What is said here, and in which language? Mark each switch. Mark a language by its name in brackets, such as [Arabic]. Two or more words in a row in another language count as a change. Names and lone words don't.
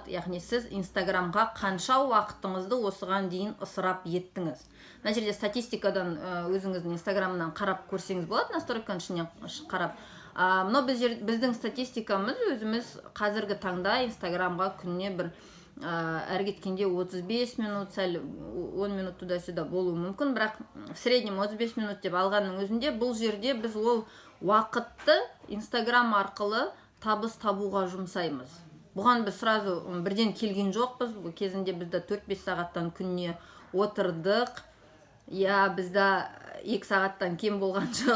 [Kazakh] Яғни сіз Инстаграмға қанша уақытыңызды осыған дейін ысырап еттіңіз. Мына жерде статистикадан өзіңіздің Инстаграмнан қарап көрсеңіз болады, настройканың ішінен қарап. Мынау біздің статистикамыз өзіміз қазіргі таңда Инстаграмға күніне бір әр кеткенде 35 минут, сәл 10 минут [Russian] туда-сюда [Kazakh] болуы мүмкін, бірақ [Russian] в среднем [Kazakh] 35 минут деп алғанның өзінде бұл жерде біз ол уақытты Инстаграм арқылы табыс табуға жұмсаймыз. Бұған біз сразу бірден келген жоқпыз. Бұл кезінде бізді 4-5 сағаттан күніне отырдық. Бізді 2 сағаттан кем болған жоқ.